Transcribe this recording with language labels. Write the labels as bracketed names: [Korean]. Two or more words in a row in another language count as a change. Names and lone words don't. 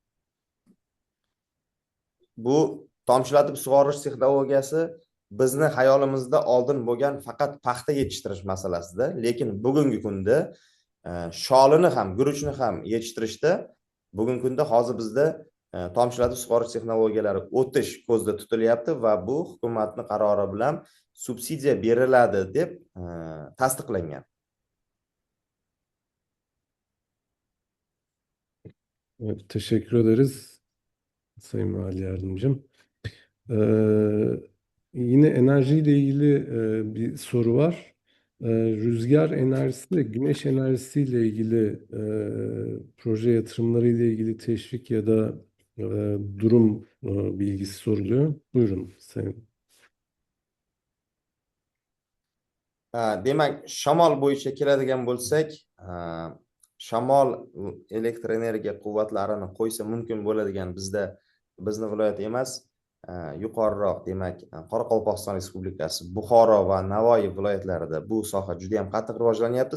[Uzbek] Bu tomchilatib sug'orish texnologiyasi bizni hayolimizda oldin bo'lgan faqat paxta yetishtirish masalasida, lekin bugungi kunda sholini ham, guruchni ham yetishtirishda bugungi kunda hozir bizda tomchilatib sug'orish texnologiyalari o'tish ko'zda tutilyapti va bu hukumatning qarori bilan subsidiya beriladi deb tasdiqlangan. [Turkish] Evet, teşekkür ederiz Sayın Vali Yardımcım. Yine enerjiyle ilgili bir soru var. Rüzgar enerjisi ve güneş enerjisiyle ilgili proje yatırımları ile ilgili teşvik ya da durum bilgisi soruluyor. Buyurun Sayın. [Uzbek] Demak, shamol bo'yicha keladigan bo'lsak, shamol elektr energiya quvvatlarini qo'ysa mumkin bo'ladigan bizning viloyat emas, yuqoriroq, demak, Qoraqalpog'iston Respublikasi, Buxoro va Navoiy viloyatlarida bu soha juda ham qattiq rivojlanyapti.